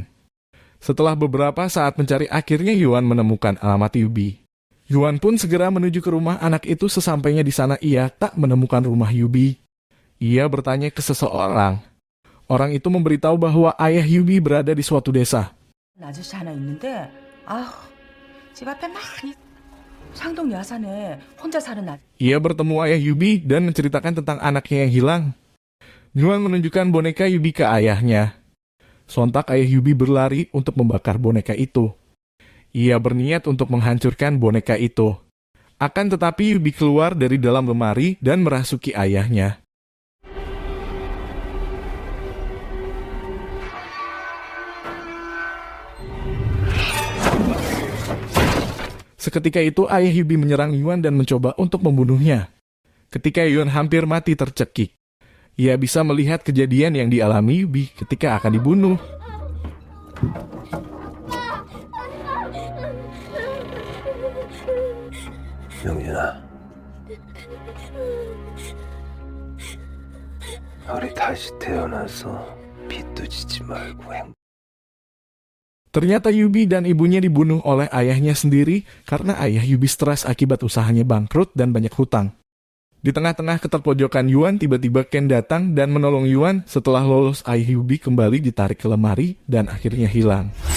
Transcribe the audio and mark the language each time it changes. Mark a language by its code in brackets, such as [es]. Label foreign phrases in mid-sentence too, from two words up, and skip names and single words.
[id] Setelah beberapa saat mencari, akhirnya Yuan menemukan alamat Yubi. Yuan pun segera menuju ke rumah anak itu. Sesampainya di sana, ia tak menemukan rumah Yubi. Ia bertanya ke seseorang. Orang itu memberitahu bahwa ayah Yubi berada di suatu desa. [ko] 아저씨 하나 있는데 집 앞에 많이 상동 야산에 혼자 사는 [id] Ia bertemu ayah Yubi dan menceritakan tentang anaknya yang hilang. Yuan menunjukkan boneka Yubi ke ayahnya. Sontak ayah Yubi berlari untuk membakar boneka itu. Ia berniat untuk menghancurkan boneka itu. Akan tetapi Yubi keluar dari dalam lemari dan merasuki ayahnya. Seketika itu ayah Yubi menyerang Yuan dan mencoba untuk membunuhnya. Ketika Yuan hampir mati tercekik, ia bisa melihat kejadian yang dialami Yubi ketika akan dibunuh. [ko] 명진아, 우리 다시 태어나서 빚도 지지 말고 [id] Ternyata Yubi dan ibunya dibunuh oleh ayahnya sendiri karena ayah Yubi stres akibat usahanya bangkrut dan banyak hutang. Di tengah-tengah keterpojokan Yuan, tiba-tiba Ken datang dan menolong Yuan. Setelah lolos, ayah Yubi kembali ditarik ke lemari dan akhirnya hilang.